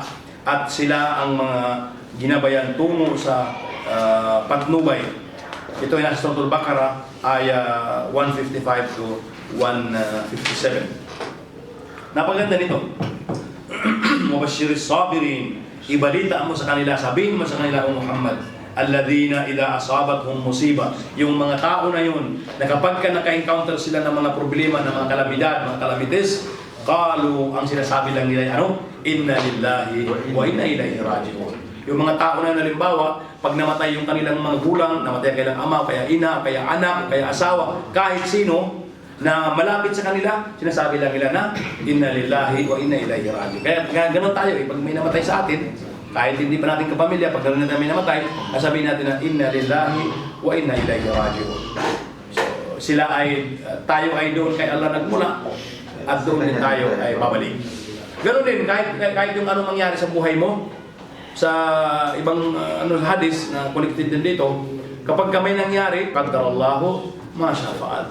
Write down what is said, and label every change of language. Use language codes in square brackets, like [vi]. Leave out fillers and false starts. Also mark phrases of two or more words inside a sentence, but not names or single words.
[tl] At sila ang mga ginabayan tungo sa patnubay. Ito ay nasa Suratul Baqarah, aya 155 to 157. Napaganda nito. [ar] وبشر الصابرين, [tl] ibalita mo sa kanila, sabihin mo sa kanila, O Muhammad, [ar] الذين إذا أصابتهم مصيبة, [tl] yung mga tao na yun, na kapag ka naka-encounter sila ng mga problema, ng mga kalamidad, mga kalamites, qalu, ang sinasabi lang nila, ano? [ar] إنا لله وإنا إليه راجعون. [tl] Yung mga tao na halimbawa, pag namatay yung kanilang mga gulang, namatay kailang ama, kaya ina, kaya anak, kaya asawa, kahit sino na malapit sa kanila, sinasabi lang nila na [ar] إنا لله وإنا إليه راجعون. [tl] Kaya ganoon tayo, pag may namatay sa atin, kahit hindi pa natin kapamilya, pag ganoon na namin namatay, sabihin natin na [ar] إنا لله وإنا إليه راجعون. [tl] So, sila ay, tayo ay doon kay Allah nagmula, at doon din tayo ay babalik. Ganoon din, kahit yung anong mangyari sa buhay mo, sa ibang hadis na connected din dito, kapag may nangyari, [ar] قدر الله ما شاء فعل.